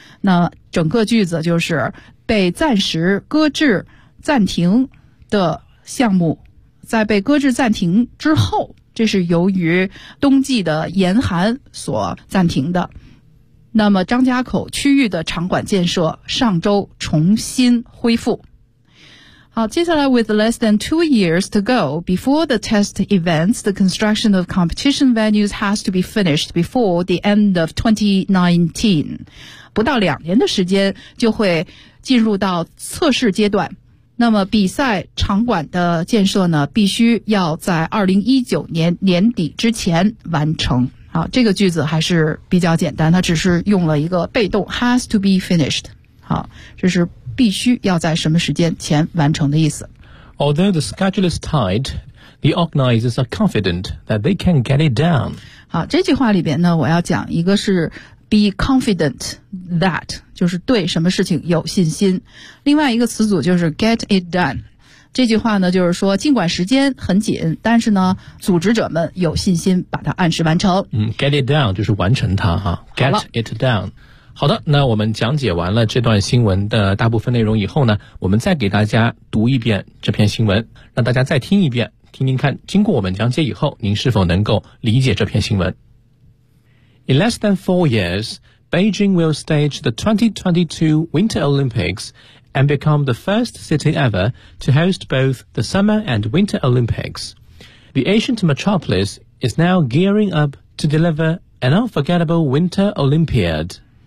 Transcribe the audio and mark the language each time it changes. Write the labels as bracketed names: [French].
[Chinese] 那整个句子就是被暂时搁置暂停的项目在被搁置暂停之后，这是由于冬季的严寒所暂停的。那么张家口区域的场馆建设上周重新恢复。好，接下来 [English] with less than 2 years to go before the test events, the construction of competition venues has to be finished before the end of 2019. [Chinese] 不到两年的时间就会进入到测试阶段。那么比赛场馆的建设呢必须要在2019年年底之前完成。好，这个句子还是比较简单，它只是用了一个被动 [English] has to be finished。 [Chinese] 好，这是必须要在什么时间前完成的意思。 [English] Although the schedule is tight, the organizers are confident that they can get it down. [Chinese] 好，这句话里边呢，我要讲一个是 [English] be confident that， [Chinese] 就是对什么事情有信心。另外一个词组就是 [English] get it done。 [Chinese] 这句话呢，就是说尽管时间很紧，但是呢，组织者们有信心把它按时完成。 [English] Get it down [Chinese] 就是完成它哈。 [English] Get it done。 [Chinese] 好的，那我们讲解完了这段新闻的大部分内容以后呢，我们再给大家读一遍这篇新闻，让大家再听一遍，听听看经过我们讲解以后您是否能够理解这篇新闻。 [English] In less than 4 years, Beijing will stage the 2022 Winter Olympics and become the first city ever to host both the Summer and Winter Olympics. The ancient metropolis is now gearing up to deliver an unforgettable Winter Olympiad.